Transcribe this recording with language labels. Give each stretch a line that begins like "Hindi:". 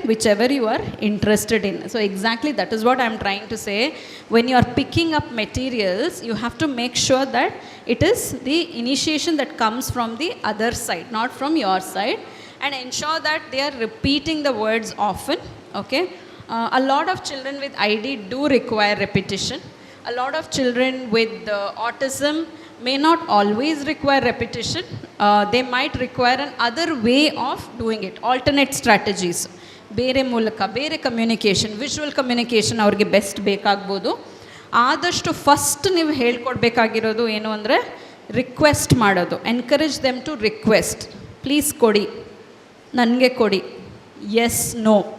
English: Whichever you are interested in. So exactly that is what I am trying to say. When you are picking up materials you have to make sure that it is the initiation that comes from the other side, not from your side, and ensure that they are repeating the words often. Okay, a lot of children with ID do require repetition. A lot of children with autism may not always require repetition. They might require an other way of doing it, alternate strategies.
Kannada: ಬೇರೆ ಮೂಲಕ, ಬೇರೆ communication, visual communication ಅವ್ರಿಗೆ best ಬೇಕಾಗ್ಬೋದು. ಆದಷ್ಟು first ನೀವು ಹೇಳ್ಕೊಡ್ಬೇಕಾಗಿರೋದು ಏನು ಅಂದರೆ request ಮಾಡೋದು.
English: Encourage them to request. Please
Kannada: ಕೊಡಿ, ನನಗೆ ಕೊಡಿ,
English: yes no,